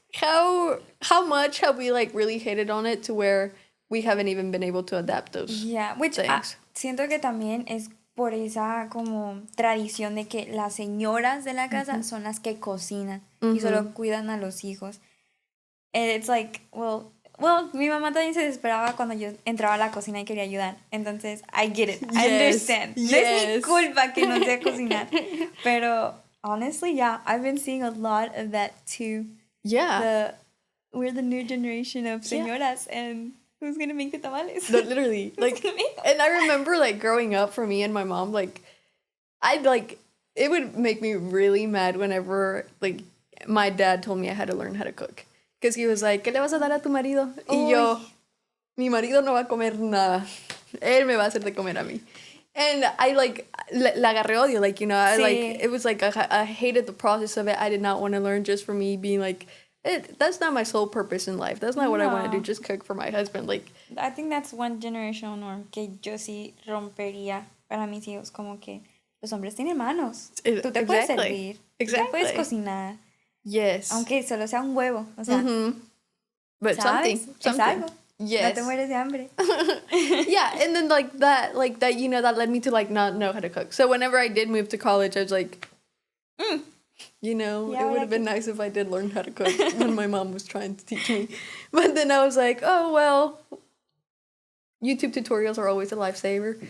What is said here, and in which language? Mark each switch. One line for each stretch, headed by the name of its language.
English: How much have we like really hated on it to where we haven't even been able to adapt those Which things?
Spanish: siento que también es por esa como tradición de que las señoras de la casa son las que cocinan y solo cuidan a los hijos.
English: And it's like, well,
Spanish: mi mamá también se desesperaba cuando yo entraba a la cocina y quería ayudar. Entonces,
English: I get it. I understand.
Spanish: No es mi culpa que no sé cocinar.
English: Pero, honestly, yeah, I've been seeing a lot of that too. Yeah. We're the new generation of señoras, and who's gonna make the tamales? No, literally. Like, and I remember like growing up for me and my mom, like, it would make me really mad whenever like my dad told me I had to learn how to cook. Because he was like,
Spanish: ¿qué le vas a dar a tu marido? Y yo, mi marido no va a comer nada. Él me va a hacer de comer a mí.
English: And I like,
Spanish: la agarré odio.
English: Like, you know, it was like, I hated the process of it. I did not want to learn just for me being like, that's not my sole purpose in life. That's not what I want to do. Just cook for my husband. Like, I think that's one generational norm
Spanish: que yo sí rompería para mis hijos. Como que los hombres tienen manos. Tú te puedes servir. Tú te puedes cocinar.
English: Yes.
Spanish: Aunque solo sea un huevo. O sea,
English: but
Spanish: ¿sabes?
English: something.
Spanish: Es algo.
English: Yes.
Spanish: No te mueres de hambre.
English: Yeah, and then like that, you know, that led me to like not know how to cook. So whenever I did move to college, I was like, you know, it would have been nice if I did learn how to cook when my mom was trying to teach me. But then I was like, oh, well, YouTube tutorials are always a lifesaver.